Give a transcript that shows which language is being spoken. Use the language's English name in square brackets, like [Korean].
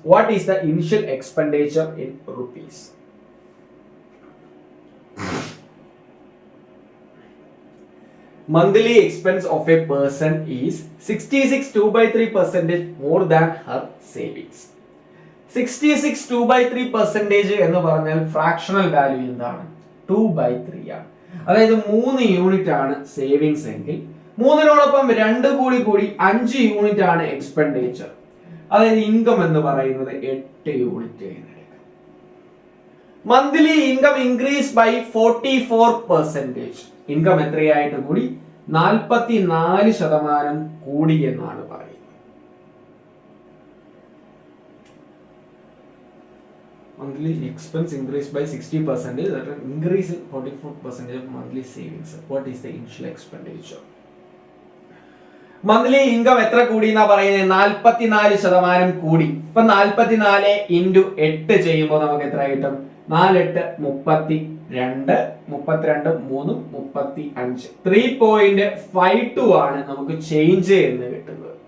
[English] What is the initial expenditure in rupees? Monthly expense of a person is 66 2/3% more than her savings. [Malayalam] 66 2/3% എന്ന് പറഞ്ഞാൽ fractional value എന്താണ്? 2/3 ആണ്. അതായത് 3 unit ആണ് savings എങ്കിൽ 3നോടൊപ്പം 2 കൂടി 5 യൂണിറ്റ് ആണ് എക്സ്പെൻഡിച്ചർ. അതായത് ഇൻകം എന്ന് പറയുന്നത് 8 unit. [English] Monthly income increase by 44%. [Malayalam] Income എത്രയായിട്ട് കൂടി? 44% കൂടി എന്നാണ് പറയുന്നത്. [English] Monthly expense increased by 60%, that is increase in 44% of monthly savings. What is the initial expenditure? [Malayalam] Monthly income എത്ര കൂടി എന്നാ പറയുന്നത്? 44% കൂടി. ഇപ്പൊ 44 ഇൻറ്റു 8 ചെയ്യുമ്പോൾ നമുക്ക് എത്ര കിട്ടും? 4 8 32, 32 3 35. 3.52 ആണ് നമുക്ക് ചേഞ്ച് എന്ന് കിട്ടുന്നത്.